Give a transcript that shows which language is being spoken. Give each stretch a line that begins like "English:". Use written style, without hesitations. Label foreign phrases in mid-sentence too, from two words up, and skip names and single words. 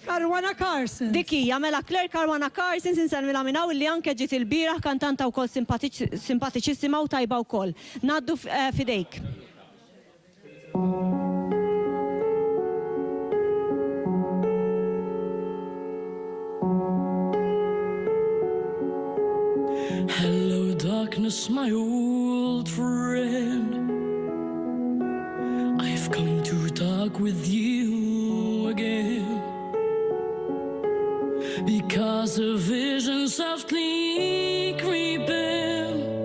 Maltese: Caruana Carson. Dik hija mela Claire Caruana Carson inselmilha minn hawn li anke ġiet il-bieraħ kantanta wkoll simpatiċissima u tajba wkoll. Ngħaddu fidejk.
English: Hello, darkness, my old friend. I've come to talk with you again, because a vision softly creeping